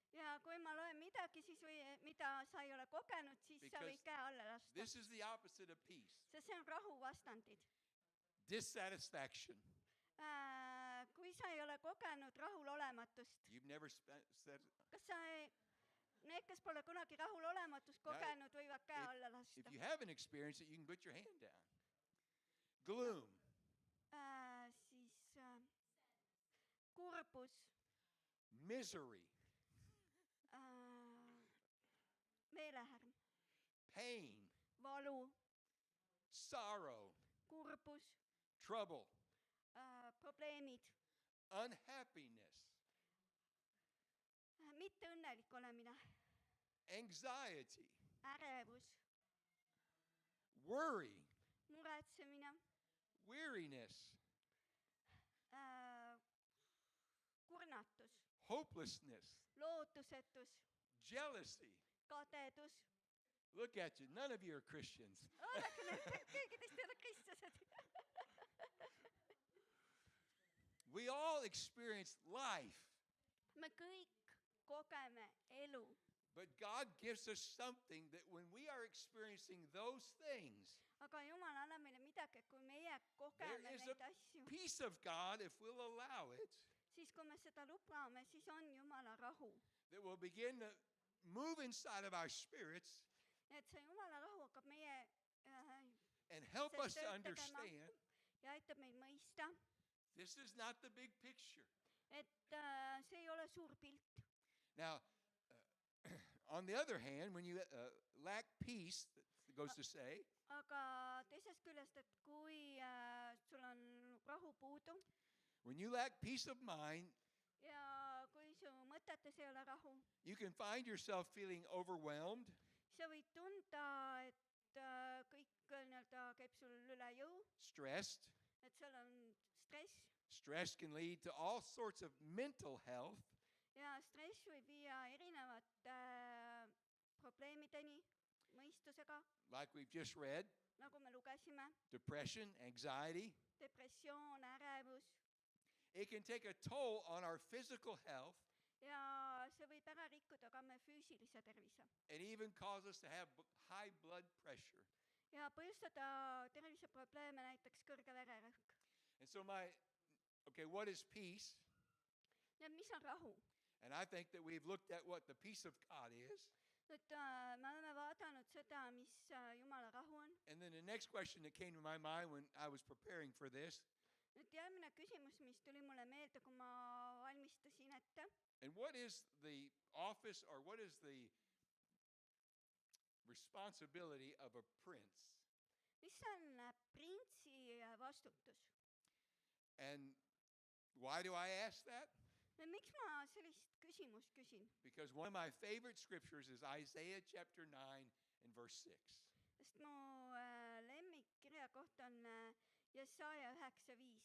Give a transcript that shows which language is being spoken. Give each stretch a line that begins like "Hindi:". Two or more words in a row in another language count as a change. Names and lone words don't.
Estonian: ja kui ma loen midagi, siis mida sa ei ole kogenud, siis sa võid käe alla lasta.
English: This is the opposite of peace.
Estonian: Sest see on rahu vastandid.
English: Dissatisfaction.
Estonian: Kui sa ei ole kogenud rahulolematust,
English: You've never said,
Estonian: kas sa need, kes pole kunagi rahulolematust kogenud, võivad käe alla lasta.
English: if you haven't experienced it, you can put your hand down. Gloom.
Estonian: Siis kurbus,
English: Misery.
Estonian: meelehärm,
English: Pain.
Estonian: valu,
English: Sorrow.
Estonian: kurbus,
English: Trouble.
Estonian: probleemid,
English: Unhappiness.
Estonian: mitte õnnelik olemine,
English: Anxiety.
Estonian: ärevus,
English: Worry.
Estonian: muretsemine,
English: Weariness.
Estonian: kurnatus,
English: Hopelessness.
Estonian: lootusetus,
English: Jealousy.
Estonian: kadedus.
English: Look at you. None of you are Christians.
Estonian: Vaadake nüüd, keegi teist ei ole kristlased.
English: We all experience life,
Estonian: Me kõik kogeme elu,
English: but God gives us something that when we are experiencing those things,
Estonian: aga Jumal annab meile midagi, kui meie kogeme
English: there is
Estonian: neid
English: a
Estonian: asju,
English: peace of God, if we'll allow it,
Estonian: siis kui me seda lubame, siis on Jumala rahu.
English: that will begin to move inside of our spirits
Estonian: Et see Jumala rahu hakkab meie
English: and help
Estonian: See
English: us to
Estonian: tööd tegema.
English: understand
Estonian: ja aitab meil mõista,
English: this is not the big picture.
Estonian: et see ei ole suur pilt.
English: Now, on the other hand, when you lack peace, that goes to say,
Estonian: Aga teisest küljest, et kui sul on rahu puudu
English: when you lack peace of mind,
Estonian: ja kui su mõtetes ei ole rahu,
English: you can find yourself feeling overwhelmed,
Estonian: sa võid tunda, et kõik nii-öelda käib sul üle jõu,
English: stressed.
Estonian: et seal on stress
English: Stress can lead to all sorts of mental health,
Estonian: ja stress võib viia erinevate probleemideni mõistusega,
English: like we've just read,
Estonian: nagu me lugesime,
English: depression, anxiety.
Estonian: depressioon, ärevus
English: It can take a toll on our physical health
Estonian: ja see võib ära rikkuda ka meie füüsilise tervise
English: and even cause us to have high blood pressure.
Estonian: ja põhjustada terviseprobleeme, näiteks kõrge vererõhk.
English: And so what is peace?
Estonian: Ja mis on rahu?
English: And I think that we've looked at what the peace of God is.
Estonian: Et me oleme vaadanud seda, mis Jumala rahu on.
English: And then the next question that came to my mind when I was preparing for this,
Estonian: Nüüd järgmine küsimus, mis tuli mulle meelde, kui ma valmistasin ette.
English: and what is the office or what is the responsibility of a prince?
Estonian: Mis on printsi vastutus?
English: And why do I ask that?
Estonian: Ja miks ma sellist küsimust küsin?
English: Because one of my favorite scriptures is Isaiah chapter 9 and verse 6.
Estonian: Sest mu lemmikkirja koht on Jesaja 9:5.